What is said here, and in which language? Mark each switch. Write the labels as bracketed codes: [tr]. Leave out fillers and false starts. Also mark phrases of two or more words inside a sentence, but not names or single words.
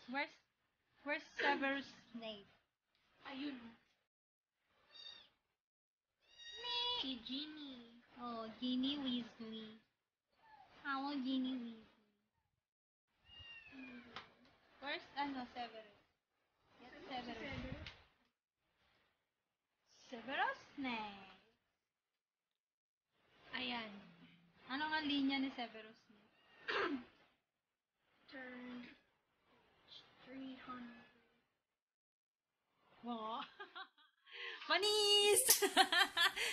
[en] Where's Severus Snape? [tl] Ayun. Si Ginny. [en] Oh, Ginny Weasley. Hello, Ginny Weasley. Where's Severus? Yes, Severus. Severus Snape. [tl] Ayan. Ano nga linya ni Severus Snape? [en] Turned 300. [tl] Wow. Manis!